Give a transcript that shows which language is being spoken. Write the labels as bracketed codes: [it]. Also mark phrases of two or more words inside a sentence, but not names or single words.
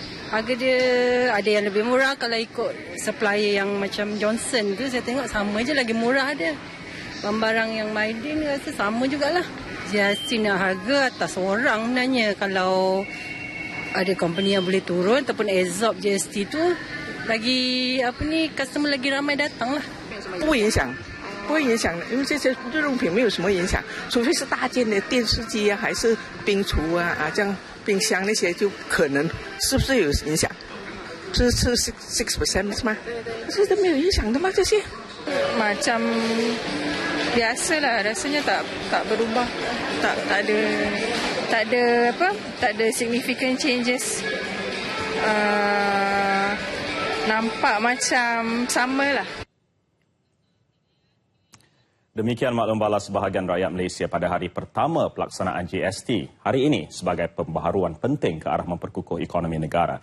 [ms] Harga dia ada yang lebih murah. Kalau ikut supplier yang macam Johnson tu, saya tengok sama je, lagi murah dia. Barang yang Maidin rasa sama jugalah. GST nak harga atas orang sebenarnya. Kalau ada company yang boleh turun ataupun absorb GST tu, lagi customer lagi ramai datang lah. [zh] 不会影响，不会影响的，因为这些日用品没有什么影响，除非是大件的电视机啊，还是冰橱这样冰箱那些就可能是不是有影响？是 6% 是吗？是都没有影响的吗？这些 [ms] Macam biasalah, rasanya tak berubah, tak ada [en] significant changes. [ms] Nampak macam sama lah. Demikian maklum balas sebahagian rakyat Malaysia pada hari pertama pelaksanaan GST hari ini sebagai pembaharuan penting ke arah memperkukuh ekonomi negara.